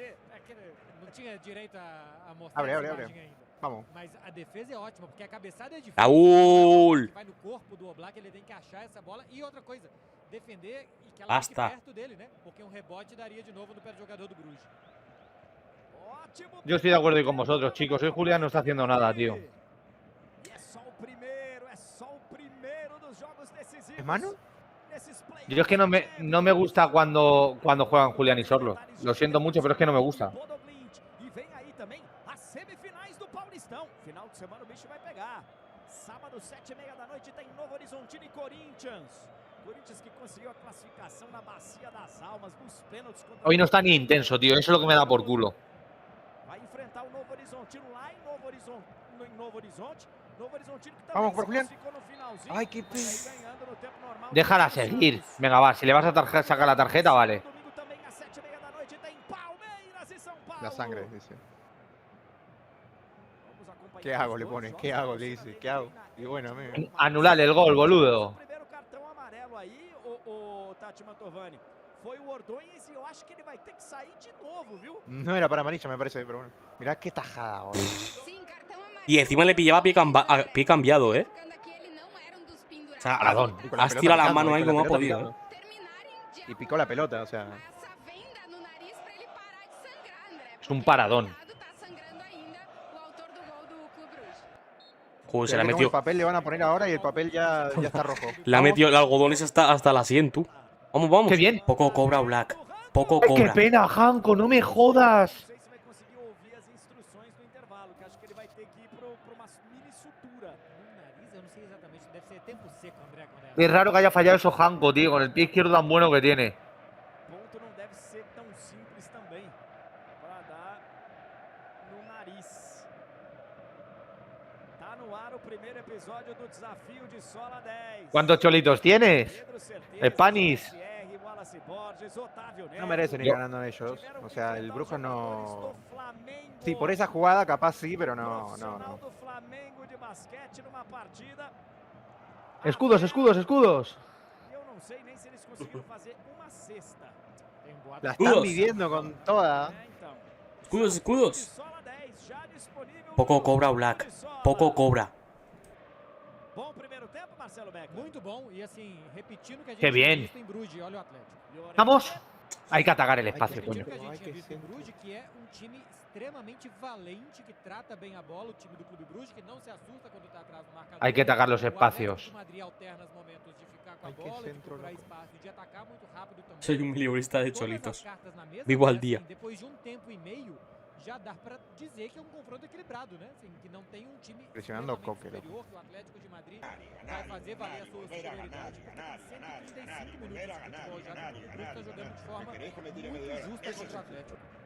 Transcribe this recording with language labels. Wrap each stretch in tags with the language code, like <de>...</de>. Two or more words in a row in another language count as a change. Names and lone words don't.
<pt>É que não tinha direito a mostrar Abre, essa abre, abre. imagem ainda. Vamos. Mas a defesa é ótima, porque a cabeçada é difícil. Raúl. Que vai no corpo do Oblak, ele tem que achar essa bola. E outra coisa, defender e que ela Basta. fique perto dele, né? Porque um rebote daria de novo no pé do jogador do Bruges. Ótimo.</pt> <es>Yo estoy de acuerdo con vosotros, chicos. Hoy Julián no está haciendo nada, tío.</es> <pt>E é só o primeiro dos jogos decisivos.</pt> <es>¿Es mano?</es> <pt>Nesses playoffs.</pt> <es>Yo es que no me gusta cuando juegan Julián y Sorlo. Lo siento mucho, pero es que no me gusta.</es> <pt>E vem aí também as semifinais do Paulistão. Final de semana o bicho vai pegar. Sábado, 7h30 da noite, tem Novo Horizontino e Corinthians. Corinthians que conseguiu a classificação na Bacia das Almas, nos pênaltis contra</pt> <es>Hoy no está ni intenso, tío. Eso es lo que me da por culo.</es> <pt>Vai enfrentar o Novo Horizontino lá em Novo Horizonte. Novo Horizontino que também</pt> <es>Vamos por</es> <pt>se</pt> <es>Julián.</es> <pt>classificou no finalzinho.</pt> <es>Ay, qué</es> <pt>Mas aí ganhando no tempo normal.</pt> <es>Déjala seguir. Venga, va. Si le vas a sacar la tarjeta, vale.</es> <pt>Domingo também às 7h30 da noite tem Palmeiras e São Paulo.</pt> <es>La sangre, dice.</es> <pt>Vamos acompanhar</pt> <es>¿Qué hago?</es> <pt>os</pt> <es>Le</es> <pt>dois</pt> <es>pone.</es> <pt>jogos</pt> <es>¿Qué hago?</es> <pt>da</pt> <es>Le dice.</es> <pt>Liga</pt> <es>¿Qué hago?</es> <pt>na</pt> <es>Y bueno, amigo. Anular el gol, boludo.</es> <pt>O primeiro cartão amarelo aí, o Tati Mantovani, foi o Ordóñez e eu acho que ele vai ter que sair de novo, viu?</pt> <es>No era para amarilla, me parece, pero bueno. Mirá qué tajada, boludo.</es> <pt>Sim, cartão amarelo.</pt> <es>Y encima le pillaba a pie cambiado, ¿eh?</es> <pt>Marcando aqui, ele não era dos pendurados.</pt> <es>O sea, Paradón. Y con la has pelota tirado las picando, manos y ahí con la como ha pelota podido, picando. ¿eh?</es> <pt>Terminarem de</pt> <es>Y picó la pelota, o sea.</es> <pt>Passa a venda no nariz pra ele parar de sangrar, André.</pt> <es>Es un</es> <pt>porque</pt> <es>paradón.</es> <pt>o lado tá sangrando ainda o autor do gol do Clube Bruges.</pt> <es>Joder, se Mirá la que como metió. el papel le van a poner ahora y el papel ya está rojo. Le ha metido el algodón ese hasta la sien, tú. Vamos. Qué bien. Poco cobra Black. Poco ¡Ay, qué cobra. pena, Hanko! ¡No me jodas!</es> <pt>Não sei se vai conseguir ouvir as instruções no intervalo, que acho que ele vai ter que ir para uma mini sutura. No nariz, eu não sei exatamente, deve ser tempo seco, André, quando</pt> <es>Es raro que haya fallado eso Hanko, tío. Con el pie izquierdo tan bueno que tiene.</es> <pt>Ponto não deve ser tão simples também para dar no nariz. Tá Tá no ar o primeiro episódio do desafio de Sola 10.</pt> <es>¿Cuántos cholitos tienes?</es> <pt>Pedro Certeza, Panis. JSR, Wallace Borges, Otávio</pt> <es>No</es> <pt>Neto.</pt> <es>merecen ir ganando ellos. O sea, el Brujas no. Sí, por esa jugada capaz sí, pero no.</es> <pt>Do Flamengo de basquete numa partida.</pt> <es>Escudos, escudos, escudos.</es> <pt>Eu não sei nem se eles conseguiram fazer uma cesta. Tem boato.</pt> <es>La están Escudos. viviendo con toda.</es> <pt>Então.</pt> <es>Escudos, escudos.</es> <pt>Sola 10 já disponível</pt> <es>Poco</es> <pt>no</pt> <es>cobra</es> <pt>YouTube</pt> <es>Black.</es> <pt>de Sola.</pt> <es>Poco cobra.</es> <pt>Bom primeiro tempo, Marcelo Beck. Muito bom. E assim, repetindo o que a gente</pt> <es>Qué</es> <pt>tinha</pt> <es>bien.</es> <pt>visto em Bruges. Olha o Atlético.</pt> <es>Vamos. Hay que atacar el Hay que espacio, repetir. coño.</es> <pt>O que a</pt> <es>Hay</es> <pt>gente tinha</pt> <es>que</es> <pt>visto em sempre- Bruges, que é um time extremamente valente, que trata bem a bola, o time do Clube Bruges, que não se assusta quando está atrás no marcador.</pt> <es>Hay que atacar los</es> <pt>O Atlético</pt> <es>espacios.</es> <pt>de Madrid alterna os momentos de ficar com a</pt> <es>Ay, qué</es> <pt>bola, de</pt> <es>centro,</es> <pt>procurar</pt> <es>loco.</es> <pt>espaço, e de atacar muito rápido também.</pt> <es>Soy un miliburista de</es> <pt>Todas as</pt> <es>cholitos.</es> <pt>cartas na mesa,</pt> <es>Vivo al</es> <pt>né,</pt> <es>día.</es> <pt>assim, depois de um tempo e meio, já dá pra dizer que é um confronto equilibrado, né? Assim, que não tem um time Pressionando o extremamente Coque, superior, que o Atlético de Madrid vai fazer valer a sua superioridade, porque tem 135 minutos de futebol já, que o Bruges está jogando de forma muito justa contra o Atlético.</pt>